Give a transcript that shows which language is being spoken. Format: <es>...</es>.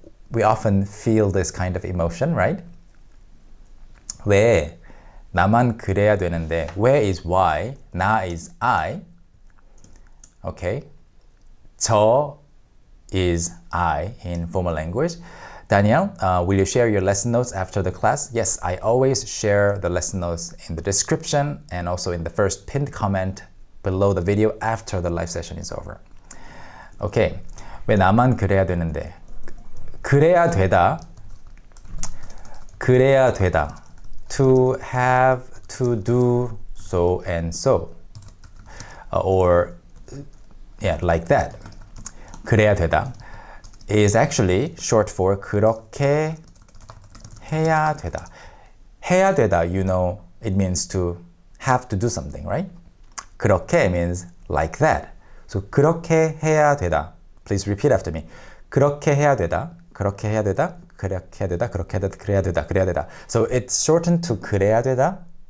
<en>we often feel this kind of emotion, right?</en> <ko>왜 나만 그래야 되는데</ko> <en>왜 is why, 나 is I, okay? 저 is I in formal language. Danielle, will you share your lesson notes after the class? Yes, I always share the lesson notes in the description and also in the first pinned comment below the video after the live session is over.</en> <ko>Okay, 왜 나만 그래야 되는데 그래야 되다, 그래야 되다.</ko> <en>To have, to do, so and so. Or, yeah, like that. 그래야 되다 is actually short for 그렇게 해야 되다. 해야 되다, you know, it means to have to do something, right? 그렇게 means like that.</en> <ko>So 그렇게 해야 되다.</ko> <en>Please repeat after me.</en> <ko>그렇게 해야 되다. 그렇게 해야 되다. 그렇게 해야 되다. 그렇게 해야 되다. 그래야 되다. 그래야 되다.</ko> <en>So it's shortened to 그래야 되다.</en>